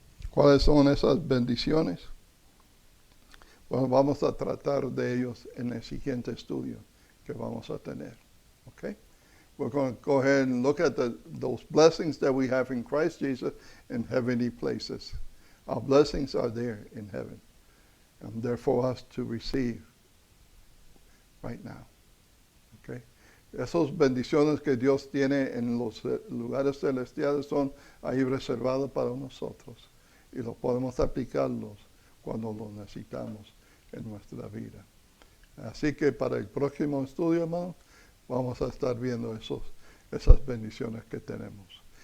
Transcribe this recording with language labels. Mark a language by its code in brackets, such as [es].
[es] ¿Cuáles son esas bendiciones? Bueno, vamos a tratar de ellos en el siguiente estudio que vamos a tener. [en] Okay? We're going to go ahead and look at those blessings that we have in Christ Jesus in heavenly places. Our blessings are there in heaven, and they're for us to receive right now. Okay? [es] Esas bendiciones que Dios tiene en los lugares celestiales son ahí reservadas para nosotros, y lo podemos aplicarlos cuando lo necesitamos en nuestra vida. Así que para el próximo estudio, hermano, vamos a estar viendo esas bendiciones que tenemos.